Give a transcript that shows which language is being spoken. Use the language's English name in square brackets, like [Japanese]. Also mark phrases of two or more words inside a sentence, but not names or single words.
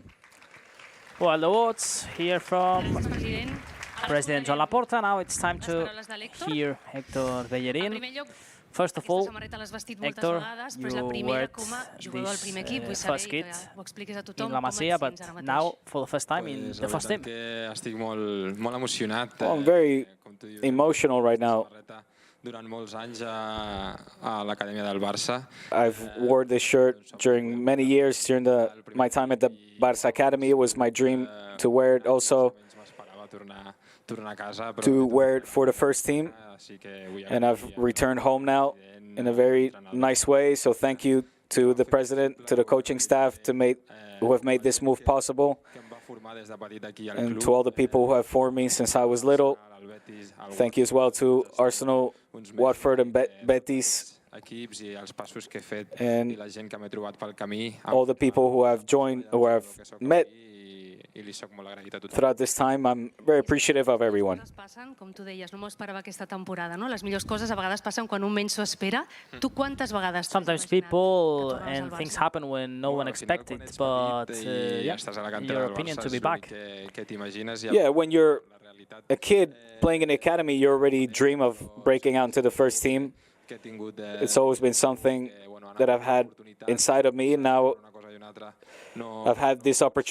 [English] Well, the words here from President Joan Laporta. Now it's time to hear Héctor Bellerín. First of all, Héctor, you wear this first kit in La Masia, but now for the first time in the first team. [Catalan] Estic molt emocionat. [English] I'm very emotional right now. [Catalan] Durant molts anys a l'Acadèmia del Barça. [English] I've worn this shirt during many years during my time at the Barça Academy. It was my dream to wear it also, to wear it for the first team. And I've returned home now in a very nice way. So thank you to the president, to the coaching staff who have made this move possible, and to all the people who have formed me since I was little. Thank you as well to Arsenal, Watford and Betis, and all the people who have joined, who have met throughout this time. I'm very appreciative of everyone. [Catalan] Com tu deies, no m'ho esperava aquesta temporada, no? Les millors coses a vegades passen quan un menys s'ho espera. Tu quantes vegades... [English] Sometimes people and things happen when no one expected, but your opinion to be back. Yeah, when you're a kid playing in the academy, you already dream of breaking out into the first team. It's always been something that I've had inside of me, and now I've had this opportunity.